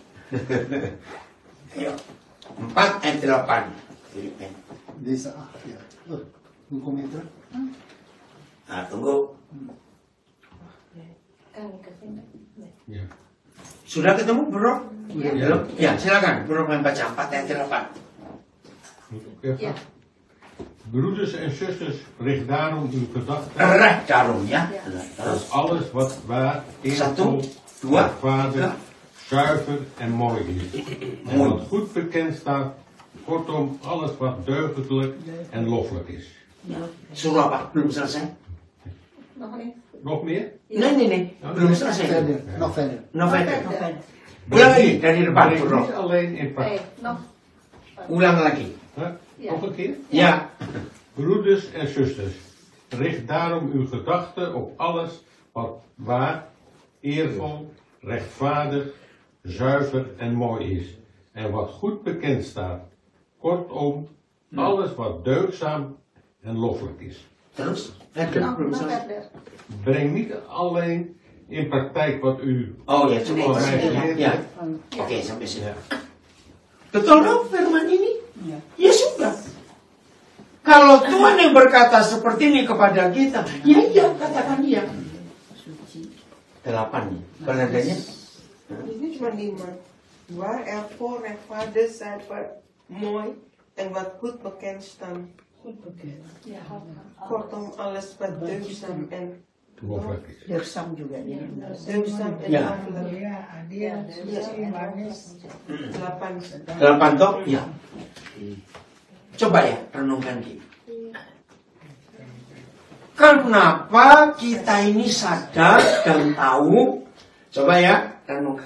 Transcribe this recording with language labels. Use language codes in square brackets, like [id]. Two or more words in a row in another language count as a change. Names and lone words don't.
[id] Ayo. 4 ayat 8. Desa ya. Hukum itu. Nah, tunggu. Ya. Sudah ketemu, Bro? Ya. Ya, silakan. Bro membaca 4 ayat 8. [nl] Ja. Broeders en zusters, richt daarom uw gedachten Recht daarom, ya. op alles wat waar, [id] Satu, [nl] eervol, [id] dua, [nl] rechtvaardig, zuiver en mooi is. En Mooi. wat goed bekend staat, kortom alles wat deugdelijk en loffelijk is. [id] Suruh apa? Belum selesai? [nl] Nog meer? Nee. [id] Belum selesai. [nl] Nog verder. Verder. [id] Ulang lagi dari depan, [nl] Breng [id] Bro. [nl] niet alleen in praktijk. [id] Ulang lagi. [nl] Nog een keer? [id] Ya. [nl] Broeders en zusters, richt daarom uw gedachten op alles wat waar, eervol, rechtvaardig, zuiver en mooi is. En wat goed bekend staat. Kortom, alles wat deugdzaam en loffelijk is. [id] Terus? Verder. Belum selesai. [nl] Breng niet alleen in praktijk wat u [id] Oh ya, cukup. [nl] van mij geleerd [id] Ya. [nl] hebt. [id] Oke, sampai sini. Betul dong firman ini? Ya sudah. Kalau Tuhan yang berkata seperti ini kepada kita, ya iya, katakan iya. 8 nih. Belandanya? Ini cuma 5. [nl] Waar, ervoor, rechtvaardig, zuiver, mooi en wat goed bekend staan. Kortom, alles wat deugdzaam en Loffelijk is. [id] Deugdzaam juga dia. [nl] deugdzaam en Ja. loffelijk. [id] Ya, adil, suci, manis. 8. 8 toh? Ya. Coba ya, renungkan kita. Kenapa kita ini sadar dan tahu? Coba ya, renungkan.